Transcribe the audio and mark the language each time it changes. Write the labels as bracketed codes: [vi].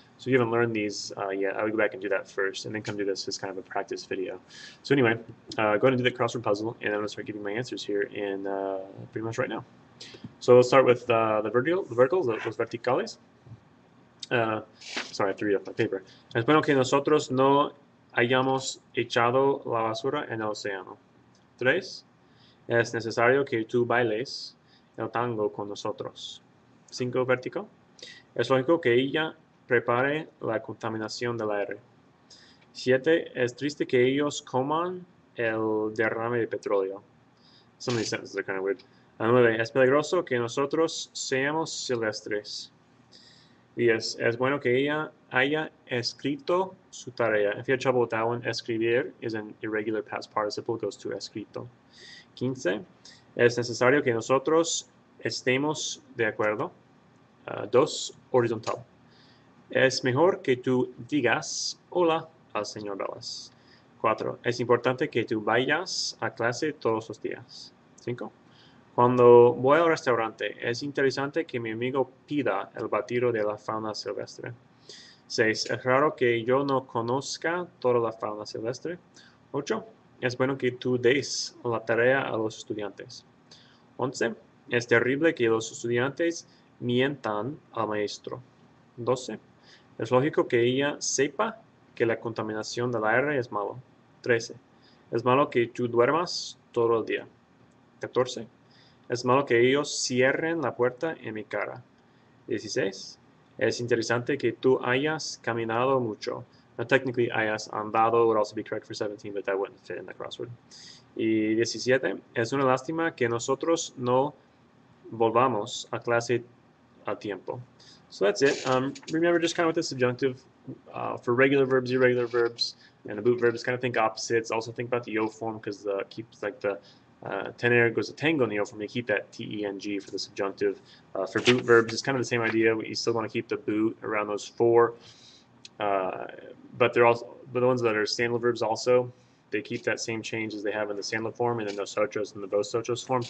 [en] So if you haven't learned these yet, I would go back and do that first, and then come do this as kind of a practice video. So anyway, go ahead and do the crossword puzzle, and I'm going to start giving my answers here in pretty much right now. So let's start with the verticals, [es] los verticales. [en] Sorry, I have to read off my paper. [es] Es bueno que nosotros no hayamos echado la basura en el océano. 3. Es necesario que tú bailes el tango con nosotros. 5. Vertical. Es lógico que ella prepare la contaminación del aire. 7. Es triste que ellos coman el derrame de petróleo. [en] Some of these sentences are kind of weird. 9. [es] Es peligroso que nosotros seamos silvestres. 10. Es bueno que ella haya escrito su tarea. [en] If you had trouble with that one, escribir is an irregular past participle, goes to escrito. 15. [es] Es necesario que nosotros estemos de acuerdo. 2. Horizontal. Es mejor que tú digas hola al señor Velas. 4. Es importante que tú vayas a clase todos los días. 5. Cuando voy al restaurante, es interesante que mi amigo pida el batido de la fauna silvestre. 6. Es raro que yo no conozca toda la fauna silvestre. 8. Es bueno que tú des la tarea a los estudiantes. 11. Es terrible que los estudiantes mientan al maestro. 12. Es lógico que ella sepa que la contaminación del aire es malo. 13. Es malo que tú duermas todo el día. 14. Es malo que ellos cierren la puerta en mi cara. 16. Es interesante que tú hayas caminado mucho. [en] Now, technically, [es] hayas andado [en] would also be correct for 17, but that wouldn't fit in the crossword. [es] Y 17. Es una lástima que nosotros no volvamos a clase a tiempo. [en] So that's it. Remember, just kind of with the subjunctive, for regular verbs, irregular verbs, and the boot verbs, kind of think opposites. Also think about the yo form, because keeps like the tener goes to tango in the yo form. You keep that T-E-N-G for the subjunctive. For boot verbs, it's kind of the same idea. You still want to keep the boot around those 4. But they're also, but the ones that are Sandler verbs also, they keep that same change as they have in the Sandler form, and then nosotros and the vos otros forms.